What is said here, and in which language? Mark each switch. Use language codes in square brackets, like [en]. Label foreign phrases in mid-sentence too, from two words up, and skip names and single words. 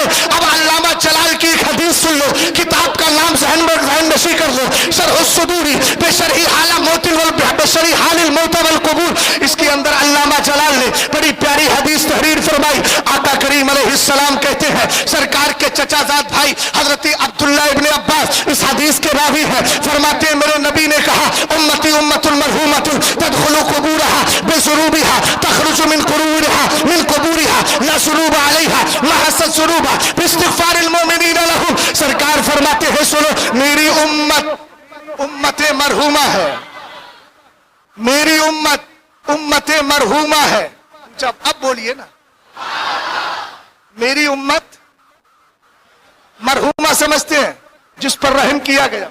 [ur] اب علامہ جلال کی ایک حدیث سن لو، کتاب کا نام ذہن نشیں کر لو، شرح صدوری بشرح حال موت و القبور. اس کے اندر علامہ جلال نے بڑی پیاری حدیث تحریر فرمائی. آقا کریم علیہ السلام کہتے ہیں، سرکار کے چچازاد بھائی حضرت عبداللہ ابن عباس اس حدیث کے راوی ہیں. فرماتے ہیں، میرے نبی نے کہا, [ar] أمتي أمة مرحومة تدخل قبورها بذنوبها تخرج من قبورها لا ذنوب عليها تمحص ذنوبها باستغفار المؤمنين لهم. [ur] سرکار فرماتے ہیں، سنو، میری امت مرحومہ ہے، میری امت مرحومہ ہے. جب اب بولیے نا، میری امت مرحومہ سمجھتے ہیں جس پر رحم کیا گیا.